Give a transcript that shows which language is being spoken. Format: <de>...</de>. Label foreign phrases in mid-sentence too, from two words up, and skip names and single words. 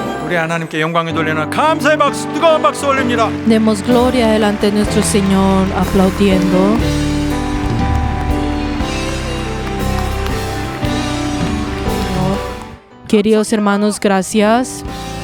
<ko>우리 하나님께 영광을 돌리는 감사의 박수, 뜨거운 박수 올립니다.</ko> <es>Demos gloria delante de nuestro Señor aplaudiendo. Queridos hermanos, gracias</es>